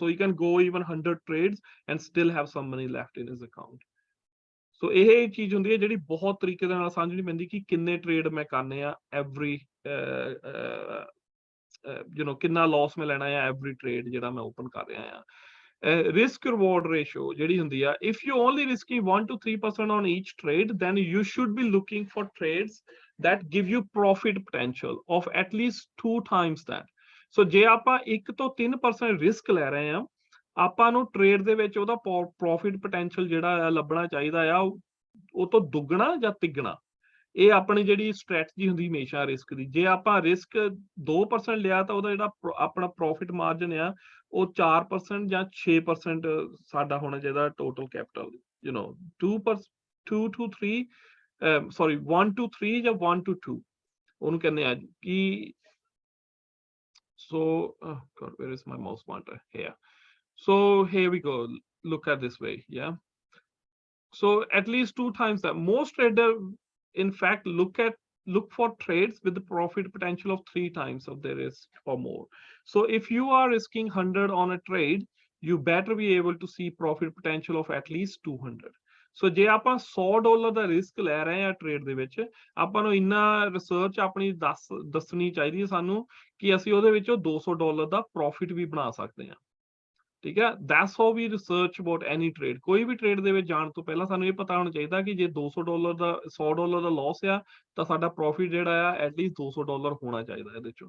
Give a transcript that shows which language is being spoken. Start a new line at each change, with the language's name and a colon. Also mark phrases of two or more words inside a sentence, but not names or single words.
English: So you can go even 100 trades and still have some money left in his account.
Punjabi: ਸੋ ਇਹ ਚੀਜ਼ ਹੁੰਦੀ ਹੈ ਜਿਹੜੀ ਬਹੁਤ ਤਰੀਕੇ ਦੇ ਨਾਲ ਸਮਝਣੀ ਪੈਂਦੀ ਕਿ ਕਿੰਨੇ ਟ੍ਰੇਡ ਮੈਂ ਕਰਨੇ ਆ ਐਵਰੀ ਕਿੰਨਾ ਲਾਸ ਮੈਂ ਲੈਣਾ ਆ ਐਵਰੀ ਟ੍ਰੇਡ ਜਿਹੜਾ ਮੈਂ ਓਪਨ ਕਰ ਰਿਹਾ ਆ।
English: risk reward ratio
Punjabi: ਜਿਹੜੀ ਹੁੰਦੀ ਆ,
English: if you only risking 1 to 3% on each trade then you should be looking for trades that give you profit potential of at least 2 times that।
Punjabi: so ਜੇ ਆਪਾਂ 1 ਤੋਂ 3% ਰਿਸਕ ਲੈ ਰਹੇ ਆ, ਆਪਾਂ ਨੂੰ ਟ੍ਰੇਡ ਦੇ ਵਿੱਚ ਉਹਦਾ
English: profit potential
Punjabi: ਜਿਹੜਾ ਆ ਲੱਭਣਾ ਚਾਹੀਦਾ ਆ ਉਹ ਤੋਂ ਦੁੱਗਣਾ ਜਾਂ ਤਿੱਗਣਾ। ਇਹ ਆਪਣੀ ਜਿਹੜੀ ਸਟ੍ਰੈਟਜੀ ਹੁੰਦੀ ਹਮੇਸ਼ਾ ਰਿਸਕ ਦੀ, ਜੇ ਆਪਾਂ ਰਿਸਕ 2% ਲਿਆ ਤਾਂ ਉਹਦਾ ਜਿਹੜਾ ਆਪਣਾ
English: profit margin
Punjabi: ਆ ਉਹ 4% ਜਾਂ 6% ਸਾਡਾ ਹੋਣਾ ਚਾਹੀਦਾ
English: total capital,
Punjabi: 2 to 3 ਸੌਰੀ 1 to 3 ਜਾਂ 1 to 2 ਉਹਨੂੰ ਕਹਿੰਦੇ ਆ ਕਿ
English: so God, where is my mouse pointer? Here. So here we go, look at this way. Yeah, so at least 2 times that. Most trader in fact look for trades with the profit potential of 3 times of their risk or more. So if you are risking 100 on a trade, you better be able to see profit potential of at least 200.
Punjabi: ਸੋ ਜੇ ਆਪਾਂ $100 ਦਾ ਰਿਸਕ ਲੈ ਰਹੇ ਆ ਟ੍ਰੇਡ ਦੇ ਵਿੱਚ, ਆਪਾਂ ਨੂੰ ਇੰਨਾ ਰਿਸਰਚ ਆਪਣੀ ਦੱਸਣੀ ਚਾਹੀਦੀ ਹੈ ਸਾਨੂੰ ਕਿ ਅਸੀਂ ਉਹਦੇ ਵਿੱਚੋਂ $200 ਦਾ ਪ੍ਰੋਫਿਟ ਵੀ ਬਣਾ ਸਕਦੇ ਹਾਂ। ਠੀਕ ਹੈ,
English: that's how we research about any trade.
Punjabi: ਕੋਈ ਵੀ ਟ੍ਰੇਡ ਦੇ ਵਿੱਚ ਜਾਣ ਤੋਂ ਪਹਿਲਾਂ ਸਾਨੂੰ ਇਹ ਪਤਾ ਹੋਣਾ ਚਾਹੀਦਾ ਕਿ ਜੇ $200 ਦਾ $100 ਦਾ ਲਾਸ ਆ ਤਾਂ ਸਾਡਾ ਪ੍ਰੋਫਿਟ ਜਿਹੜਾ ਆ ਐਟਲੀਸਟ $200 ਹੋਣਾ ਚਾਹੀਦਾ ਇਹਦੇ ਚੋਂ।